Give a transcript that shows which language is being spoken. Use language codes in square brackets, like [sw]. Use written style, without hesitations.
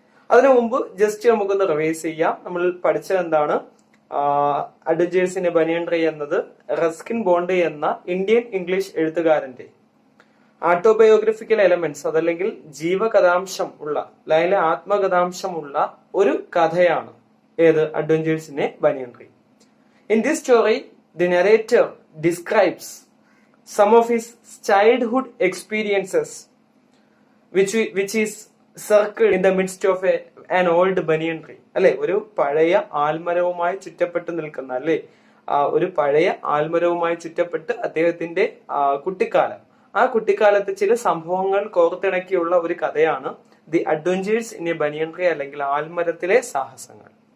[ml] അതിനു മുമ്പ് ജസ്റ്റ് നമുക്കൊന്ന് റിവൈസ് ചെയ്യാം. നമ്മൾ പഠിച്ചത് എന്താണ്? Adventures in A banian tree എന്നത് റസ്കിൻ ബോണ്ട് എന്ന ഇന്ത്യൻ ഇംഗ്ലീഷ് എഴുത്തുകാരന്റെ ഓട്ടോബയോഗ്രഫിക്കൽ എലമെന്റ്സ്, അതല്ലെങ്കിൽ ജീവകഥാംശം ഉള്ള, അല്ലെങ്കിൽ ആത്മകഥാംശമുള്ള ഒരു കഥയാണ്. ഏത്? Adventures in A banian tree. [en] In this story the narrator describes some of his childhood experiences which is circled in the midst of an old banyan tree. [ml] അല്ലെ, ഒരു പഴയ ആൽമരവുമായി ചുറ്റപ്പെട്ട് നിൽക്കുന്ന, അല്ലെ, ഒരു പഴയ ആൽമരവുമായി ചുറ്റപ്പെട്ട് അദ്ദേഹത്തിന്റെ കുട്ടിക്കാലം, ആ കുട്ടിക്കാലത്ത് ചില സംഭവങ്ങൾ കോർത്തിണക്കിയുള്ള ഒരു കഥയാണ് the adventures in A banian tree, അല്ലെങ്കിൽ ആൽമരത്തിലെ സാഹസങ്ങൾ.